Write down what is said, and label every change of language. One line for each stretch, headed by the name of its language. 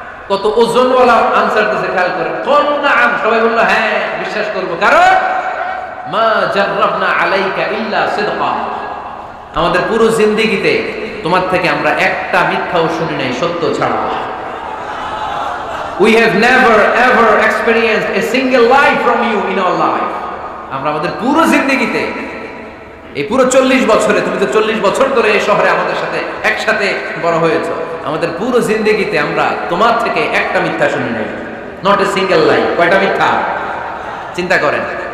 Bangla: কত ওজনওয়ালা আনসার দিতে, খেয়াল করেন।
Arabic: ক্বালু নাআম,
Bangla: সবাই বলল, হ্যাঁ বিশ্বাস করব। কারণ
Arabic: মা জাররাবনা আলাইকা ইল্লা সিদকা,
Bangla: আমাদের পুরো জিন্দেগিতে তোমার থেকে আমরা একটা মিথ্যাও শুনি নাই, সত্য ছাড়া।
English: We have never ever experienced a single lie from you in our life.
Bangla: আমরা আমাদের পুরো জিন্দেগিতে, এই পুরো 40 বছরে, তুমি তো 40 বছর ধরে এই শহরে আমাদের সাথে একসাথে বড় হয়েছো, আমাদের পুরো জিন্দেগিতে আমরা তোমার থেকে একটা মিথ্যা শুনি নাই,
English: Not a single lie.
Bangla: কয়টা মিথ্যা? চিন্তা করেন।